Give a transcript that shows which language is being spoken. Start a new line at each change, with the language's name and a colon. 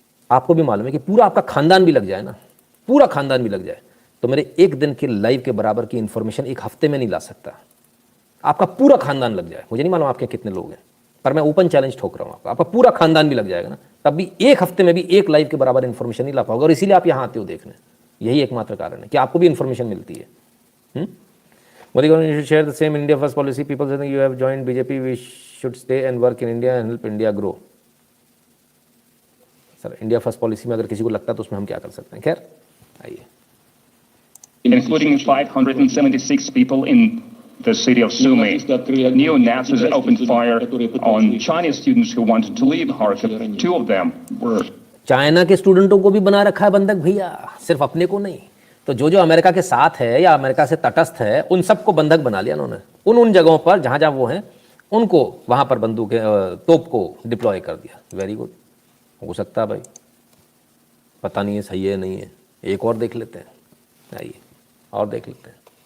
Hindi: आपको भी मालूम है कि पूरा आपका खानदान भी लग जाए ना, पूरा खानदान भी लग जाए, तो मेरे एक दिन के लाइव के बराबर की इंफॉर्मेशन एक हफ्ते में नहीं ला सकता। आपका पूरा खानदान लग जाए, मुझे नहीं मालूम आपके कितने लोग हैं, पर मैं ओपन चैलेंज ठोक रहा हूँ आपका पूरा खानदान भी लग जाएगा ना, तब भी एक हफ्ते में भी एक लाइव के बराबर इंफॉर्मेशन नहीं ला पाओगे। और इसीलिए आप यहाँ आते हो देखने, यही एकमात्र कारण है कि आपको भी इंफॉर्मेशन मिलती है।
English: Modi government should share the same India first policy. People saying you have joined BJP, we should stay and work in India and help India grow.
Hindi: Sir India first policy में अगर किसी को लगता है तो उसमें हम क्या कर सकते हैं। खैर आइए।
English: Including 576 people in the city of Sumy, neo-Nazis opened fire on Chinese students who wanted to leave Kharkiv. 2 of them were
Hindi: China के स्टूडेंटों को भी बना रखा है बंधक भैया, सिर्फ अपने को नहीं। तो जो जो अमेरिका के साथ है या अमेरिका से तटस्थ है उन सबको बंधक बना लिया उन्होंने, उन जगहों पर जहाँ जहाँ वो हैं उनको वहाँ पर बंदूक तोप को डिप्लॉय कर दिया। वेरी गुड, हो सकता है भाई, पता नहीं है सही है नहीं है, एक और देख लेते हैं, आइए और देख लेते हैं।